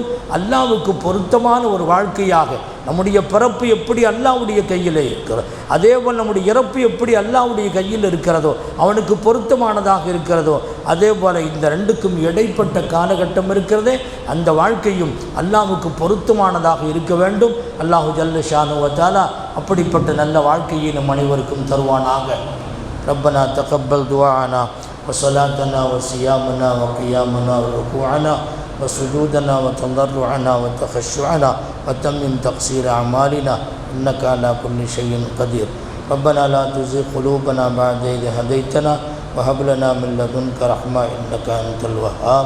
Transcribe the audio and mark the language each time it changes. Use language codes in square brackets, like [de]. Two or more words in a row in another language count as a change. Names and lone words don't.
[ta] அல்லாஹ்வுக்கு பொருத்தமான ஒரு வாழ்க்கையாக. நம்முடைய பிறப்பு எப்படி அல்லாஹ்வுடைய கையில் இருக்கிறதோ, அதேபோல் நம்முடைய இறப்பு எப்படி அல்லாஹ்வுடைய கையில் இருக்கிறதோ, அவனுக்கு பொருத்தமானதாக இருக்கிறதோ, அதே போல் இந்த ரெண்டுக்கும் இடைப்பட்ட காலகட்டம் இருக்கிறதே, அந்த வாழ்க்கையும் அல்லாஹ்வுக்கு பொருத்தமானதாக இருக்க வேண்டும். [ar] الله جل شأنه وتعالى [ta] அப்படிப்பட்ட நல்ல வாழ்க்கையை நம் அனைவருக்கும் தருவானாக. [ar] ربنا تقبل دعاءنا وصلاتنا وصيامنا وقيامنا وركوعنا وسجودنا وتضرعنا وتخشعنا وتمم تقصير أعمالنا إنك على كل شيء قدير. ربنا لا تزغ قلوبنا بعد إذ هديتنا وهب لنا من لدنك رحمة إنك أنت الوهاب.